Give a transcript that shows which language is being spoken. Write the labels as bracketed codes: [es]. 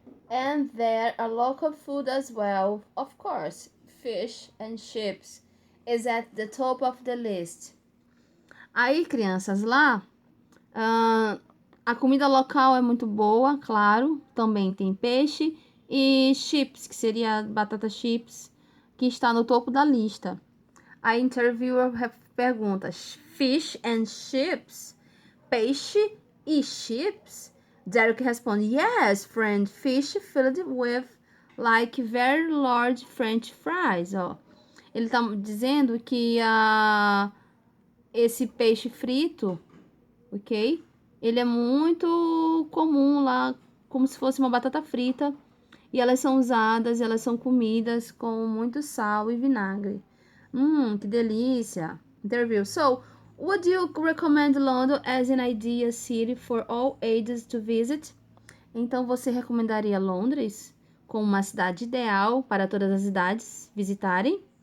[en] And there are local food as well. Of course, fish and chips is at the top of the list. [pt] Aí, crianças, lá a comida local é muito boa, claro. Também tem peixe e chips, que seria batata chips, que está no topo da lista. A interviewer pergunta: [en] Fish and chips? [pt] Peixe e chips? Derek responde: [en] Yes, friend, fish filled with like very large French fries. [pt] Ó. Ele está dizendo que esse peixe frito, ok? Ele é muito comum lá, como se fosse uma batata frita. E elas são comidas com muito sal e vinagre. Que delícia. Interview. [en] So, would you recommend London as an ideal city for all ages to visit? [pt] Então, você recomendaria Londres como uma cidade ideal para todas as idades visitarem?